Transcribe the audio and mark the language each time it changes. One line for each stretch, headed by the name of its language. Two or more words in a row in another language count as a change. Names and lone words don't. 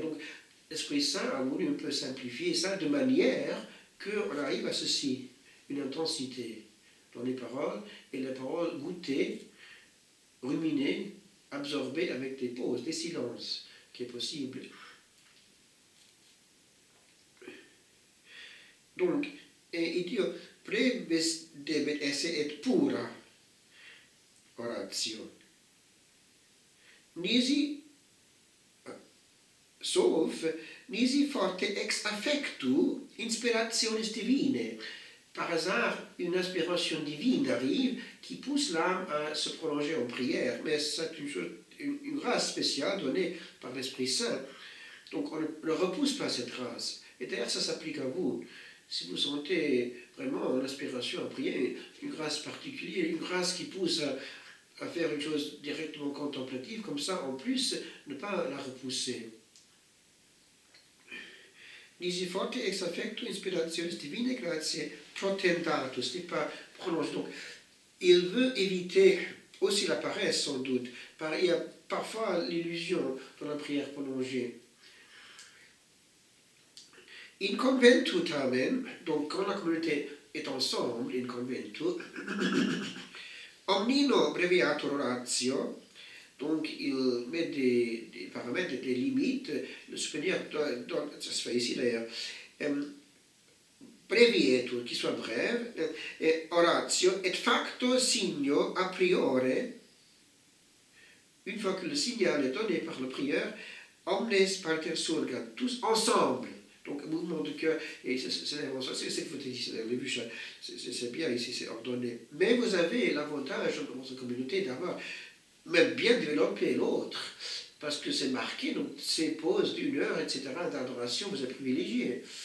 French: Donc, l'Esprit Saint a voulu un peu simplifier ça de manière qu'on arrive à ceci, une intensité dans les paroles, et les paroles goûtées, ruminées, absorbées avec des pauses, des silences, qui est possible. Donc, il dit,
Latin: brevis debet esse et pura oratio. Nisi, sauf, nisi forte ex affectu inspirationis divine.
French: Par hasard, une inspiration divine arrive qui pousse l'âme à se prolonger en prière, mais c'est une grâce spéciale donnée par l'Esprit Saint. Donc on ne repousse pas cette grâce. Et d'ailleurs, ça s'applique à vous. Si vous sentez vraiment l'inspiration à prier, une grâce particulière, une grâce qui pousse à faire une chose directement contemplative, comme ça, en plus, ne pas la repousser.
Latin: Nisi forte ex affectu inspirationis divine gratiae protentatus,
French: n'est pas prolongé. Donc, il veut éviter aussi la paresse, sans doute. Il y a parfois l'illusion dans la prière prolongée.
Latin: In conventu tamen,
French: donc quand la communauté est ensemble,
Latin: in conventu, omnino breviatur oratio,
French: donc il met des paramètres, des limites, le supérieur ça se fait ici d'ailleurs, brevietur, qui soit brève,
Latin: et oratio, et facto signo a priore,
French: une fois que le signal est donné par le prieur,
Latin: omnes parter surgat,
French: tous ensemble. Donc, un mouvement de cœur, et c'est que vous avez vu, c'est bien ici, c'est ordonné. Mais vous avez l'avantage dans votre communauté d'avoir même bien développé l'autre, parce que c'est marqué, donc ces pauses d'1 heure, etc., d'adoration, vous êtes privilégié.